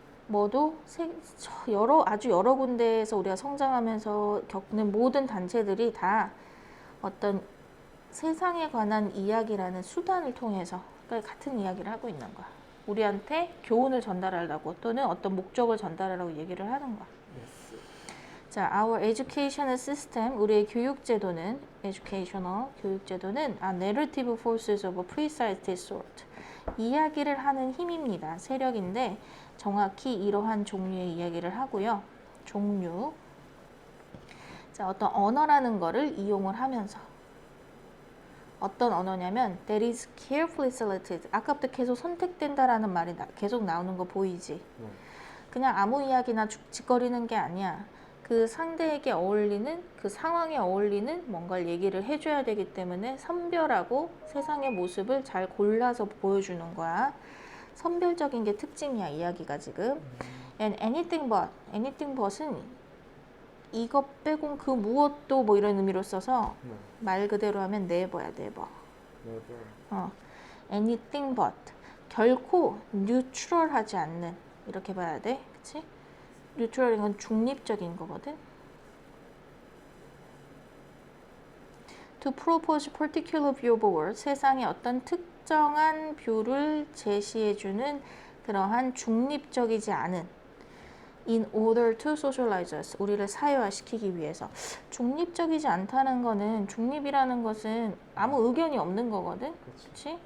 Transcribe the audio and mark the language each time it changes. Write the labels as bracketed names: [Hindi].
[Korean] 뭐도 아주 여러 군데에서 우리가 성장하면서 겪는 모든 단체들이 다 어떤 세상에 관한 이야기라는 수단을 통해서 같은 이야기를 하고 있는 거야. 우리한테 교훈을 전달하려고 또는 어떤 목적을 전달하려고 얘기를 하는 거야. [English] Yes. [Korean] 자, [English] our educational system, [Korean] 우리의 교육제도는, [English] educational [Korean] 교육제도는 [English] narrative forces of a precise sort, [Korean] 이야기를 하는 힘입니다. 세력인데 정확히 이러한 종류의 이야기를 하고요. 종류. 자, 어떤 언어라는 거를 이용을 하면서, 어떤 언어냐면 [English] that is carefully selected. [Korean] 아까부터 계속 선택된다라는 말이 계속 나오는 거 보이지? 그냥 아무 이야기나 짓거리는 게 아니야. 그 상대에게 어울리는, 그 상황에 어울리는 뭔가를 얘기를 해줘야 되기 때문에 선별하고 세상의 모습을 잘 골라서 보여주는 거야. 선별적인 게 특징이야, 이야기가 지금. [English] And anything but [Korean] 은 이것 빼곤 그 무엇도 뭐 이런 의미로 써서 말 그대로 하면 never야, never. [English] anything but. [Korean] 결코 뉴트럴하지 않는, 이렇게 봐야 돼. 그치? 뉴트럴인 건 중립적인 거거든. [English] To propose particular view of a world, [Korean] 세상의 어떤 특정한 뷰를 제시해주는 그러한 중립적이지 않은 [English] in order to socialize us, [Korean] 우리를 사회화시키기 위해서. 중립적이지 않다는 거는, 중립이라는 것은 아무 의견이 없는 거거든. 그렇지?